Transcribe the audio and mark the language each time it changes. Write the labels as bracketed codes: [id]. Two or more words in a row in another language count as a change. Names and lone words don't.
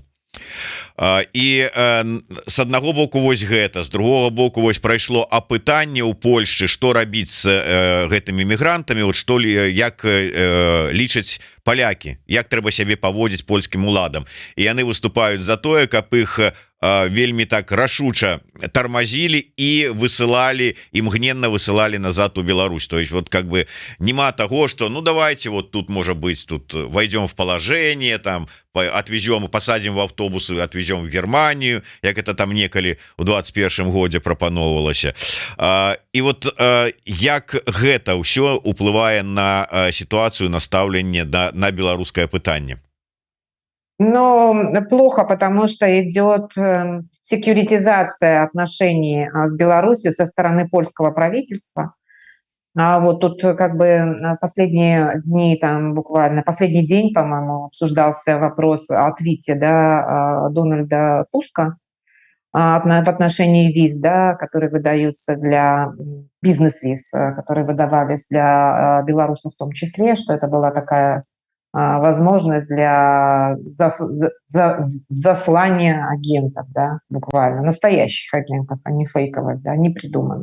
[be] І с аднаго боку вось гэта, з другого боку вось прайшло апытанне ў Польшчы, што рабіць з гэтымі мігрантамі, вот што як лічаць палякі, як трэба сябе паводзіць польскім уладам. І яны выступаюць за тое, каб іх вельмі так рашуча тармазілі і высылалі, імгненна высылалі назад у Беларусь. [ru] То есть вот как бы нема того, что ну давайте вот тут [be] можа быть, [ru] тут войдем в положение, там отвезем, посадим в автобусы, отвезем в Германию, [be] як это там некалі у 21 годзе прапаноўвалася. І вот як гэта ўсё уплывае на ситуацию, на стаўленне на беларускае пытанне? [ru] Но плохо, потому что идет секьюритизация отношений с Беларусью со стороны польского правительства. А вот тут как бы последние дни, там буквально последний день, по-моему, обсуждался вопрос о твите, да, Дональда Туска в отношении виз, да, которые выдаются для бизнес-виз, которые выдавались для белорусов в том числе, что это была такая возможность для заслания агентов, да, буквально, настоящих агентов, а не фейковых, да, не придуманных.